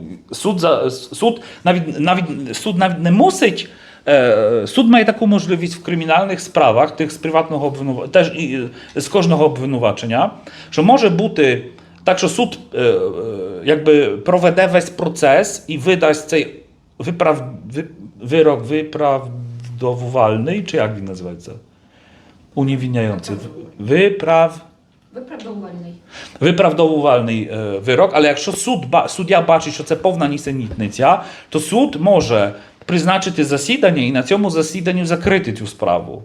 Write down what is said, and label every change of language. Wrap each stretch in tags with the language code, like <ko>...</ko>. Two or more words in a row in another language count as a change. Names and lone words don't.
<uk>Суд навіть не мусить. Суд має таку можливість в кримінальних справах, тих з приватного обвинувачення, теж і з кожного обвинувачення, що може бути так, що суд якби проведе весь процес і видасть цей</uk> <pl>wyrok wyprawdowalny, czy jak</pl> <uk>він називається?</uk> <pl>Uniewinniający.</pl> <uk>Виправдовувальний вирок, але якщо суддя бачить, що це повна нісенітниця, то суд може призначити засідання і на цьому засіданні закрити цю справу.</uk>